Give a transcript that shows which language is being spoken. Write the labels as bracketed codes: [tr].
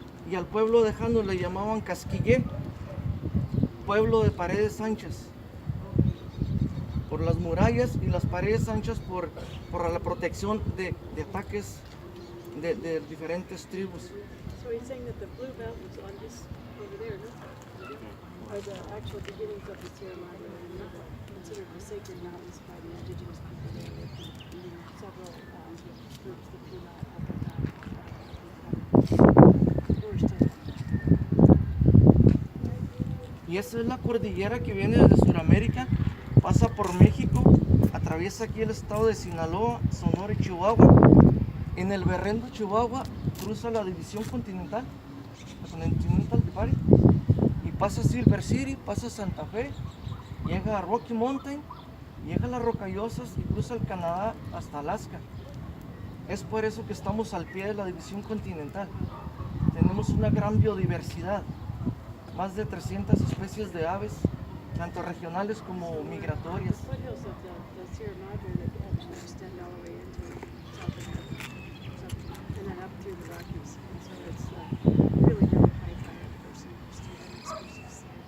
[es] Y al pueblo de Jano le llamaban Casquillé, pueblo de paredes anchas, por las murallas y las paredes anchas por la protección de ataques de diferentes tribus. [en] So he's saying that the blue belt was on this over there, no? Are the actual beginnings of the Sierra Madre, considered the sacred mountains by the indigenous people there, with several groups that do not have [es] Y esa es la cordillera que viene desde Sudamérica, pasa por México, atraviesa aquí el estado de Sinaloa, Sonora y Chihuahua. En el Berrendo, Chihuahua, cruza la división continental, la Continental Divide, y pasa Silver City, pasa Santa Fe, llega a Rocky Mountain, llega a las Rocallosas y cruza el Canadá hasta Alaska. Es por eso que estamos al pie de la división continental. Tenemos una gran biodiversidad, más de 300 especies de aves, tanto regionales como migratorias. [en] foothills of the Sierra Madre that actually extend all the way into South America, and then up through the Rockies. And so it's really very high biodiversity for species.